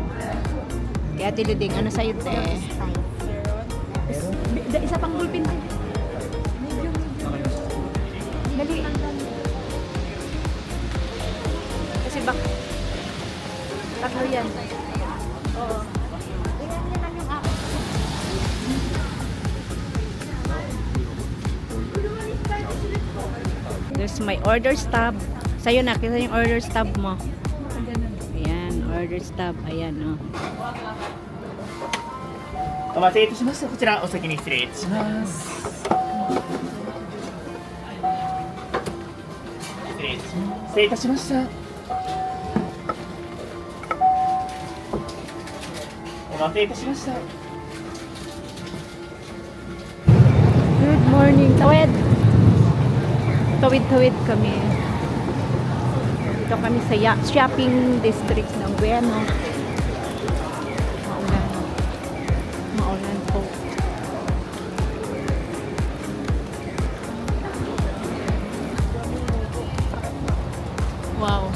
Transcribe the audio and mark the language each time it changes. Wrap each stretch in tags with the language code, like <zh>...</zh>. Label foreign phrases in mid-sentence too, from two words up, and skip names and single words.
<tl>Kaya tiluding. Ano sa'yo, te? Isa pang gulpin. Dali. Kasi bak tatlo yan. Oo.</tl> <en>There's my order stub.</en> <tl>Sa'yo na, kita yung</tl> <en>order stub</en> <tl>mo. Ayan,</tl> <en>order stub.</en> <tl>Ayan, oh.</tl> <ja>お待たせいたしました。こちらお先に失礼いたします。失礼いたしました。お待たせいたしました。</ja> <en>Good morning.</en> <tl>Tawid. Tawid-tawid kami. Dito kami sa shopping district ng Bueno. Maulan. Maulan po. Wow.</tl>